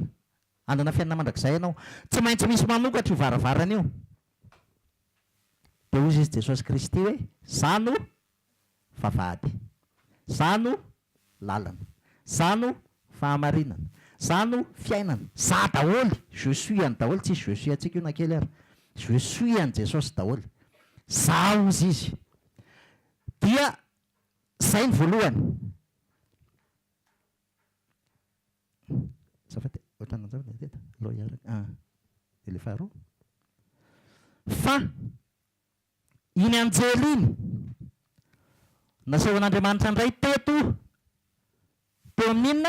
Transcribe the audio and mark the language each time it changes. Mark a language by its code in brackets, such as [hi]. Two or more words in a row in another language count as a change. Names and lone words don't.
[mg] Andana fiainana mandrakizay ianao. Tsy maintsy misy manokatra io varavarana io. Dia hozy izy Jesosy Kristy hoe zano vavahady, zano lalana, zano fahamarinana, zano fiainana, za daholy, [fr] je suis [mg] any daholy, tsisy [fr] je suis [mg] antsika io na kely ary. [fr] Je suis [mg] any Jesosy daholy. Za hozy izy. Dia zay ny voalohany. Le faharoa. Fa iny anjely iny nasehon'Andriamanitra indray teto teo amin'inona?